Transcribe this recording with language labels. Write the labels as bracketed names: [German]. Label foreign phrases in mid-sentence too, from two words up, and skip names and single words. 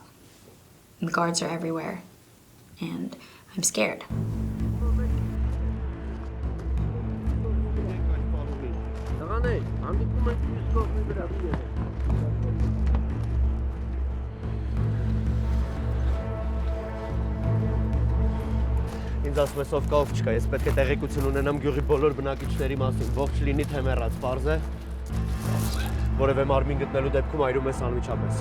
[English] And the guards are everywhere. And I'm scared. [Armenian] Ինձ ասում ես ով կա ով չկա, ես պետք է տեղեկություն ունենամ գյուղի բոլոր բնակիչների մասին, ողջ լինի թե մեռած, պարզ է։ Որևէ մարմին գտնելու դեպքում այրում ես անմիջապես։